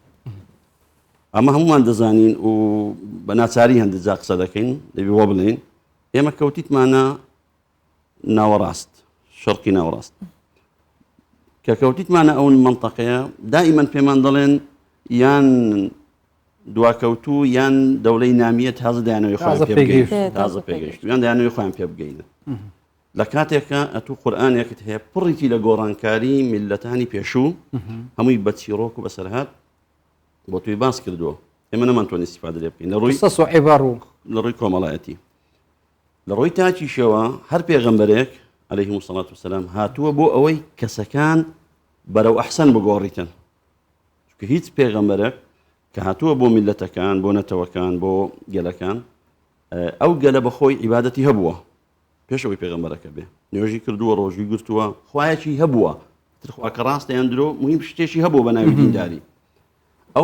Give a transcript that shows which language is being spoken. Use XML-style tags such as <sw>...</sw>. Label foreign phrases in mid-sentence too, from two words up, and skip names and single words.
<ckb>ئەمە هەمومان دەزانین و بە ناچاری هەندێک جا قسە دەکەین دەبی بۆ بڵێن ئێمە کەوتیتمانە ناوەڕاست شەرقی ناوەڕاست کە کەوتیتمانە ئەو منتەقەیە دائیمەن پێمان دەڵێن یان دواکەوتوو یان دەوڵەی نامیە تازە دایانەوەی خۆیان پێ بگەین تازە پێگەیشت یان دایانەوەی خۆیان پێ بگەینە لە کاتێکە ئەتوو قورئانێکت هەیە پڕیتی لە گۆڕانکاری میلەتانی پێشوو هەمووی بە چیرۆک و بەسەرهات بۆ توی باس کردووە ئێمە نەمانتوانی استیفادە لێ بکەین لە ڕووی کۆمەڵایەتی لە ڕووی تاکیشەوە هەر پێغەمبەرێک</ckb> <ar>عليه الصلاة والسلام</ar> <ckb>هاتووە بۆ ئەوەی کەسەکان بەرەو ئەحسن بگۆڕیتن چونکە هیچ پێغەمبەرێک کە هاتووە بۆ میلەتەکان بۆ نەتەوەکان بۆ گەلەکان ئەو گەلە بەخۆی عیبادەتی هەبووە پێشەوەی پێغەمبەرەکە بێ نوێژی کردووە ڕۆژوی گرتووە خوایەکی هەبووە ترخوا کە ڕاستەیان درۆ مهم شتێکی هەبوو بە ناوی دینداری ئەو</ckb>